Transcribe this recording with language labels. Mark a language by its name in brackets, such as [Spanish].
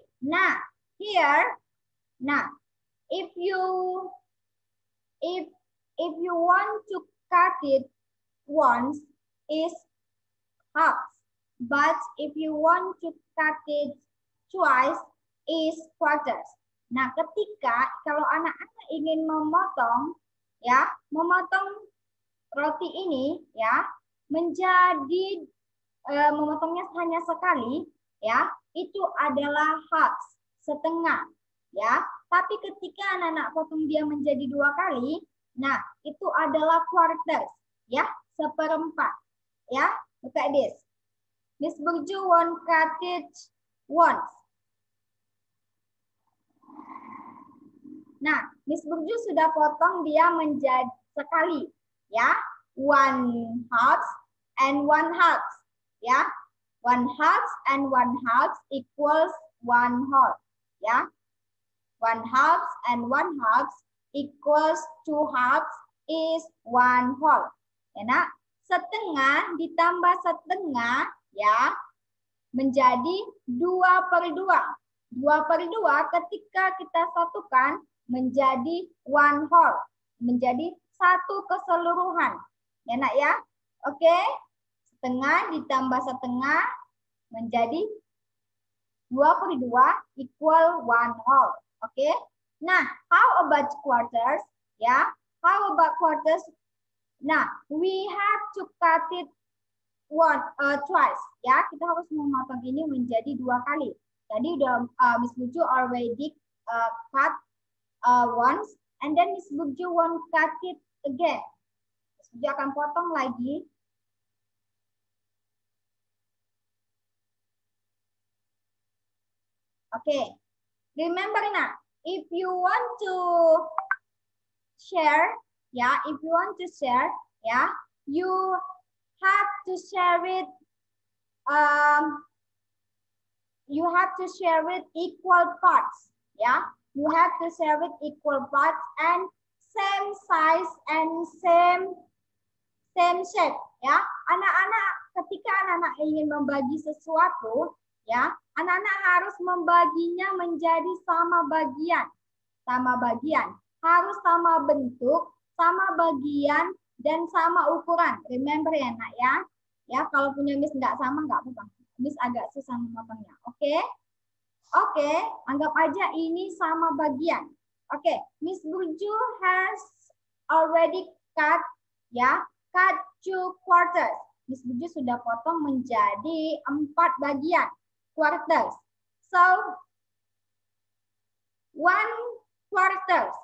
[English] Nah, here, nah, if you want to cut it once is halves, but if you want to cut it twice is quarters. [Indonesian] Nah, ketika kalau anak-anak ingin memotong, ya, memotong roti ini, ya, menjadi memotongnya hanya sekali, ya, itu adalah halves, setengah, ya. Tapi ketika anak-anak potong dia menjadi 2 kali, nah, itu adalah quarters, ya, seperempat, ya. [English] Look at this. Miss Burju won't cut it once. [Indonesian] Nah, Miss Burju sudah potong dia menjadi sekali, ya, [English] 1 halves and 1 halves, ya, 1 halves and 1 halves equals 1 whole, ya, 1 halves and 1 halves equals 2 halves is 1 whole, [Indonesian] ya nak, setengah ditambah setengah, ya, menjadi 2/2, 2/2 ketika kita satukan menjadi 1 whole, menjadi satu keseluruhan, ya nak ya. Oke, setengah ditambah setengah menjadi 2/2 [English] equal 1 whole. Oke, nah, how about quarters? Ya, how about quarters? Nah, we have to cut it twice. [Indonesian] Ya, kita harus memotong ini menjadi 2 kali. Tadi udah [English] Miss Buju already cut once, and then Miss Buju won't cut it again. [Indonesian] Miss Buju akan potong lagi. [English] Oke, remember now, if you want to share, ya, if you want to share, ya, you have to share it. You have to share it equal parts, ya. You have to share it equal parts and same size and same shape, ya. [Indonesian] Anak-anak, ketika anak-anak ingin membagi sesuatu, ya, anak-anak harus membaginya menjadi sama bagian, harus sama bentuk, sama bagian, dan sama ukuran. Remember ya nak ya. Ya, kalau punya Miss nggak sama nggak apa-apa. Miss agak susah memotongnya. Oke? Oke, anggap aja ini sama bagian. [English] Oke, Miss Burju has already cut, ya, cut 2 quarters. [Indonesian] Miss Burju sudah potong menjadi 4 bagian, quarters. [English] So, 1 quarters.